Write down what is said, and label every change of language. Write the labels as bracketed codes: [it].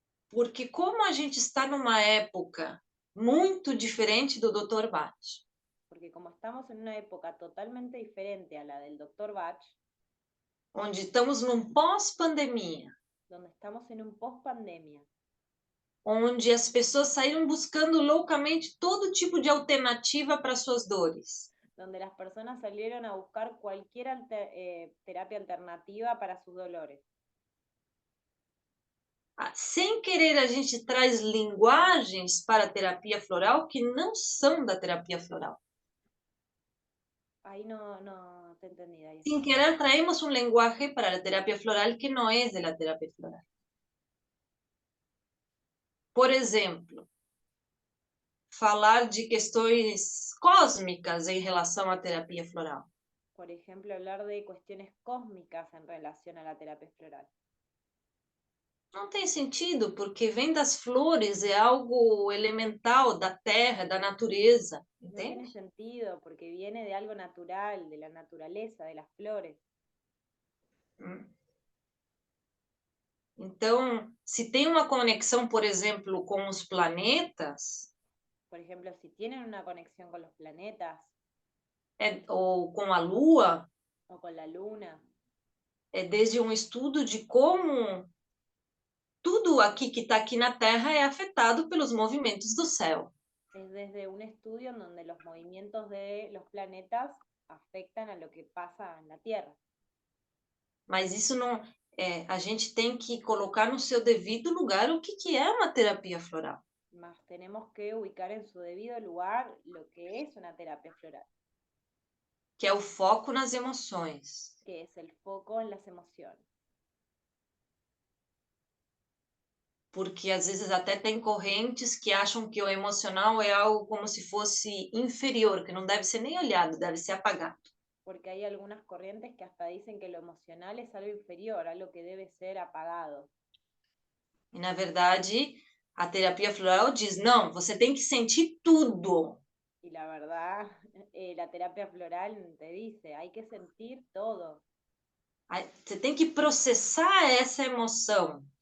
[pt] Porque como a gente está numa época muito diferente do Dr. Bach. [es] Porque como estamos en una época totalmente diferente a la del Dr. Bach, [pt] onde estamos num pós-pandemia, [es] donde estamos en un pós-pandemia, [pt] onde as pessoas saíram buscando loucamente todo tipo de alternativa para suas dores. [es] Donde las personas salieron a buscar cualquier terapia alternativa para sus dolores. [pt] Sem querer, a gente traz linguagens para a terapia floral que não são da terapia floral. [es] Ahí no te entendí. Ahí. Sin querer, traemos un lenguaje para la terapia floral que no es de la terapia floral. [pt] Por exemplo, falar de questões cósmicas em relação à terapia floral. [es] Por ejemplo, hablar de cuestiones cósmicas en relación a la terapia floral. [pt] Não tem sentido, porque vem das flores, é algo elemental da terra, da natureza, [es] No tiene [pt] entende? [es] sentido porque viene de algo natural, de la naturaleza, de las flores. [pt] Então, se tem uma conexão, por exemplo, com os planetas, [es] Por ejemplo, si tienen una conexión con los planetas [pt] ou com a Lua, [es] o con la luna, [pt] é desde um estudo de como tudo aqui que está aqui na Terra é afetado pelos movimentos do céu. [es] es desde un estudio en donde los movimientos de los planetas afectan a lo que pasa en la Tierra. [pt] Mas isso não, a gente tem que colocar no seu devido lugar o que é uma terapia floral. [es] Más tenemos que ubicar en su debido lugar lo que es una terapia floral, [pt] Que é o foco nas emoções. [es] que es el foco en las emociones. [pt] Porque às vezes até tem correntes que acham que o emocional é algo como se fosse inferior, que não deve ser nem olhado, deve ser apagado. [es] Porque hay algunas corrientes que hasta dicen que lo emocional es algo inferior, algo que debe ser apagado. [pt] E na verdade, a terapia floral diz: não, você tem que sentir tudo. [es] Y la verdad, la terapia floral te dice, hay que sentir todo, [pt] Você tem que processar essa emoção.